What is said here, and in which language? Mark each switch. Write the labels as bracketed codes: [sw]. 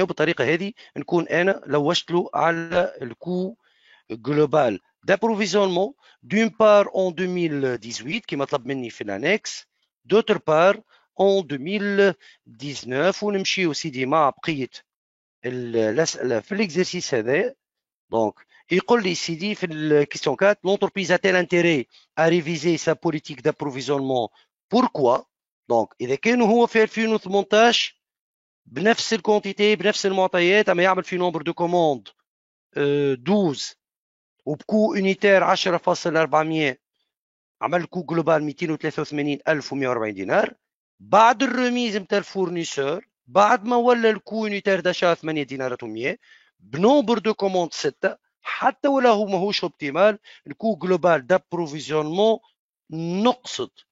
[ar] وبالطريقه هذه نكون انا لوجت له على الكو [fr] global d'approvisionnement d'une part en 2018 [ar] كما طلب مني في الانكس، [fr] d'autre part en 2019. [ar] ونمشيو سيدي مع بقيه الاسئله في الاكزرسيس هذا. دونك يقول لي سيدي في الكيستيون 4 [fr] l'entreprise a-t-elle intérêt à réviser sa politique d'approvisionnement pourquoi. [ar] دونك اذا كان هو في 2018 بنفس الكونتيتي بنفس المعطيات اما يعمل في نومبر دو كوموند 12 وبكو يونيتير 10.400 عمل كو جلوبال 283140 دينار، بعد الرميز نتاع الفورنيسور بعد ما ولا الكو يونيتير داشا 8 دينارات و100 بنومبر دو كوموند 6 حتى ولا هو ماهوش اوبتيمال الكو جلوبال دابروفيزيونمون نقصد.